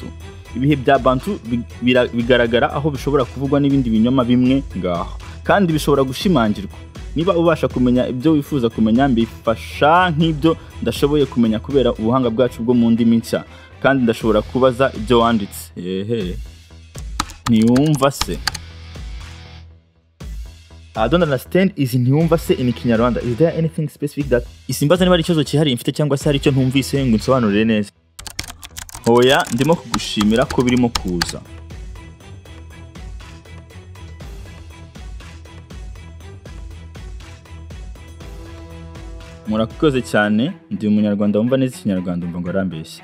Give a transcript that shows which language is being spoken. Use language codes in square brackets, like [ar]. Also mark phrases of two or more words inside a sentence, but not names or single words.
[rw] Ibihe bya Bantu bigaragara aho bishobora kuvugwa n'ibindi binyoma bimwe ngaho, kandi bishobora gushimangirwa. Niba ubasha kumenya ibyo wifuza kumenya, mbifasha nk'ibyo ndashoboye kumenya kubera ubuhanga bwacu bwo mu ndimi nshya, kandi ndashobora kubaza ibyo wanditse. Ntiwumva se? [en] I don't understand is [rw] ntiwumva se [en] in Kinyarwanda. Is there anything specific that [rw] isimbaza niba ari ikibazo cyihariye mfite cyangwa se hari icyo ntumvise ngo nsobanurire neza? Hoya, ndimo kugushimira ko birimo kuza. Murakoze cyane, ndi umunyarwanda wumva neza Ikinyarwanda, umva ngo arambeshye.